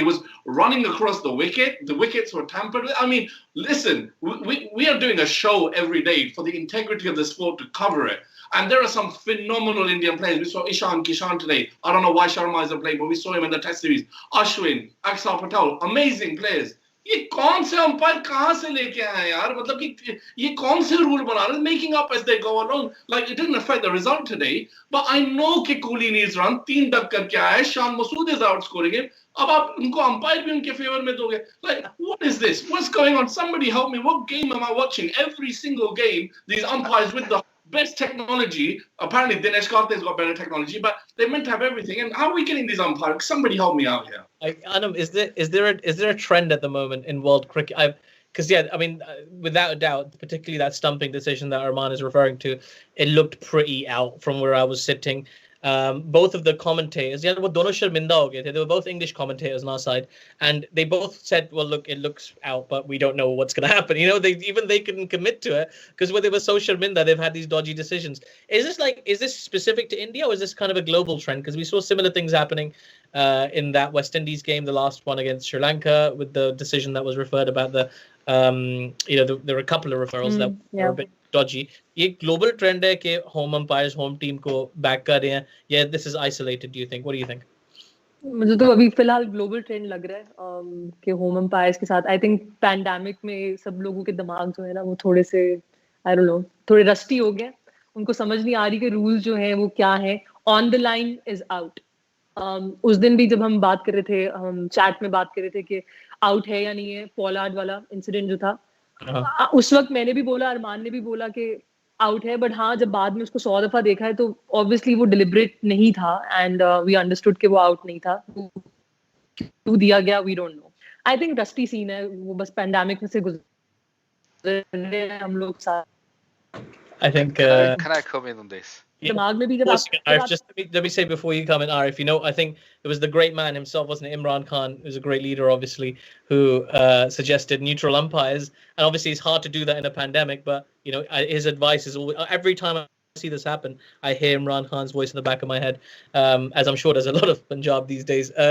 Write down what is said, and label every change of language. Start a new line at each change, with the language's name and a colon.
English: He was running across the wicket. The wickets were tampered with. I mean, listen, we are doing a show every day for the integrity of the sport to cover it. And there are some phenomenal Indian players. We saw Ishan Kishan today. I don't know why Sharma isn't playing, but we saw him in the Test series. Ashwin, Axar Patel, amazing players.
Hindi: ये कौन से umpire कहां से लेके आए यार, मतलब कि ये कौन से रूल बना रहे हैं,
English: making up as they go along. Like it didn't affect the result today, but I know कि Kohli needs run,
Hindi: 3 डक करके आया है,
English: Shan Masood is outscoring him.
Hindi: अब आप उनको अंपायर भी उनके फेवर में दोगे.
English: Like what is this? What's going on? Somebody help me. What game am I watching? Every single game, these umpires with the best technology. Apparently Dinesh Karthik's got better technology, but they're meant to have everything. And how are we getting these umpires? Somebody help me out here. Anam, is there a trend at the moment in world cricket? Because without a doubt, particularly that stumping decision that Arman is referring to, it looked pretty out from where I was sitting. Both of the commentators, they were both English commentators on our side, and they both said, well, look, it looks out, but we don't know what's going to happen. They couldn't commit to it because when they were so sharminda, they've had these dodgy decisions. Is this specific to India, or is this kind of a global trend? Because we saw similar things happening in that West Indies game, the last one against Sri Lanka, with the decision that was referred about there were a couple of referrals that were a bit dodgy.
Hindi: ये global trend है कि home umpires home team को back कर रहे हैं.
English: Yeah, this is isolated. Do you think? What do you think?
Hindi: मुझे तो अभी फिलहाल ग्लोबल ट्रेंड लग रहा है कि होम एम्पायर्स के साथ
English: I think
Hindi: पैंडेमिक में सब लोगों के दिमाग जो है ना वो थोड़े से
English: I don't know
Hindi: थोड़े रस्टी हो गए. उनको समझ नहीं आ रही कि रूल्स जो है वो क्या है.
English: On the line is out.
Hindi: उस दिन भी जब हम बात कर रहे थे, हम चैट में बात कर रहे थे कि आउट है या नहीं है, पॉलार्ड वाला इंसिडेंट जो था, उस वक्त मैंने भी बोला, अरमान ने भी बोला कि आउट है. बट हाँ, जब बाद में उसको 100 दफा देखा है तो ऑब्वियसली वो डिलिबरेट नहीं था
English: and we understood
Hindi: कि वो आउट नहीं था. क्यों दिया गया
English: We don't know. I think
Hindi: rusty scene है, वो बस पैंडेमिक में से गुजर रहे हैं हम लोग साथ.
English: I think. Can I come in on this?
Hindi: दिमाग में भी जब
English: Arif, just let me say before you come in, Arif, I think it was the great man himself, wasn't it? Imran Khan, who's a great leader, obviously, who suggested neutral umpires. And obviously, it's hard to do that in a pandemic, but, his advice is always, every time I see this happen, I hear Imran Khan's voice in the back of my head, as I'm sure there's a lot of Punjab these days.